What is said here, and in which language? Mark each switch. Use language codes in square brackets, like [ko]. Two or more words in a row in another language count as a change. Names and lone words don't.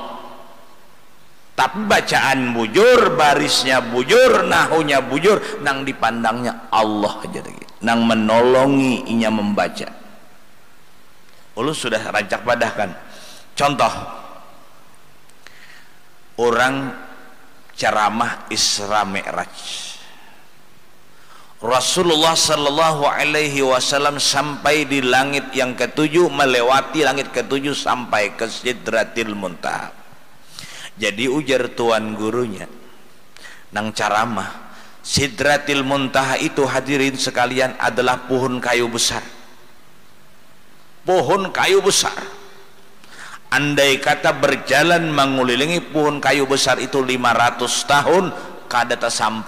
[bjn] Tapi bacaan bujur, barisnya bujur, nahunya bujur, nang dipandangnya Allah aja lagi, nang menolongi inya membaca. Ulu sudah rancak padahkan. [id] Contoh, orang ceramah Isra Mi'raj. Rasulullah [ar] صلى الله عليه وسلم [id] sampai di langit yang ketujuh, melewati langit ketujuh sampai ke Sidratil Muntaha. Jadi ujar tuan gurunya nang ceramah, Sidratil Muntaha itu hadirin sekalian adalah pohon kayu besar. Pohon kayu besar. Andai kata berjalan mengelilingi pohon kayu besar itu 500 tahun [bjn] kada tasampuk.